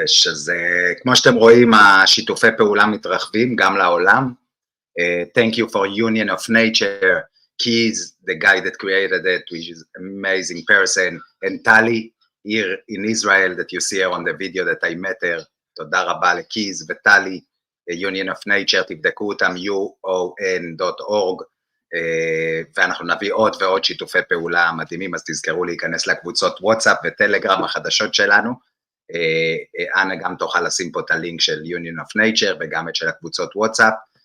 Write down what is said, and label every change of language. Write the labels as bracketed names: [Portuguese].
[Hebrew] אז כמו שאתם רואים, השיתופי פעולה מתרחבים גם לעולם. [English] Thank you for Union of Nature, Keys, the guy that created it, which is an amazing person, and Tali here in Israel that you see her on the video that I met her. [Hebrew] תודה רבה לקיז וטלי, Union of Nature, תבדקו אותם, uon.org, ואנחנו נביא עוד ועוד שיתופי פעולה מדהימים, אז תזכרו להיכנס לקבוצות וואטסאפ וטלגרם החדשות שלנו. אנה גם תוכל לשים פה את הלינק של Union of Nature וגם את של הקבוצות וואטסאפ.